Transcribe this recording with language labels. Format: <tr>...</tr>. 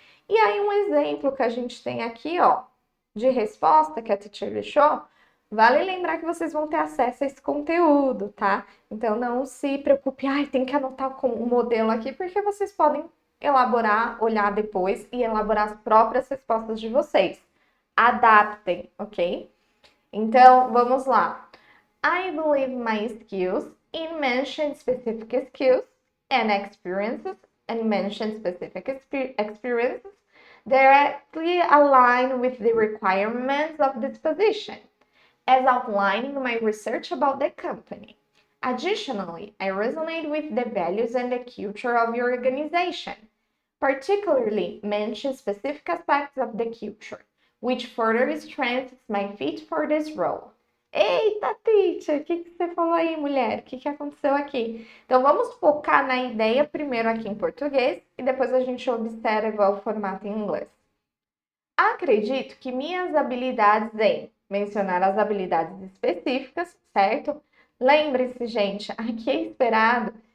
<pt>E aí um exemplo que a gente tem aqui, ó, de resposta que a teacher deixou, vale lembrar que vocês vão ter acesso a esse conteúdo, tá? Então não se preocupe, ai, tem que anotar com o modelo aqui, porque vocês podem elaborar, olhar depois e elaborar as próprias respostas de vocês. Adaptem, ok? Então, vamos lá.</pt> <en>I believe my skills in mention specific skills and experiences and mention specific experiences directly align with the requirements of this position, as outlined in my research about the company. Additionally, I resonate with the values and the culture of your organization, particularly mention specific aspects of the culture, which further strengthens my fit for this role.</en> <pt>Eita, teacher, o que você falou aí, mulher? O que aconteceu aqui? Então, vamos focar na ideia primeiro aqui em português e depois a gente observa o formato em inglês. Acredito que minhas habilidades em mencionar as habilidades específicas, certo? Lembre-se, gente, aqui é esperado</pt>